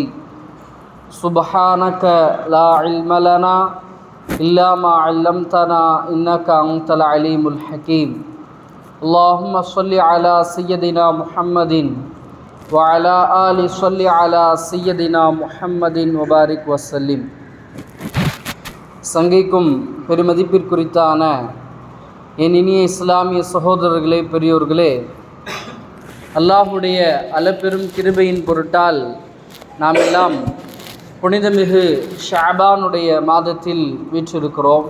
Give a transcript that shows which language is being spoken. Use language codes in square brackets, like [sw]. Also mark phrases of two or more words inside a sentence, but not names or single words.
[ar] سبحانك لا علم لنا إلا ما علمتنا إنك أنت العليم الحكيم. اللهم صل على سيدنا محمد وعلى آل صل على سيدنا محمد وبارك وسلم. [ta] சங்கைக்கும் பெருமதிப்பிற்குரித்தான என் இனிய இஸ்லாமிய சகோதரர்களே, பெரியோர்களே, அல்லாஹுடைய அளப்பெரும் கிருபையின் பொருட்டால் நாம் எல்லாம் புனிதமிகு ஷஅபானுடைய மாதத்தில் வீற்றிருக்கிறோம்.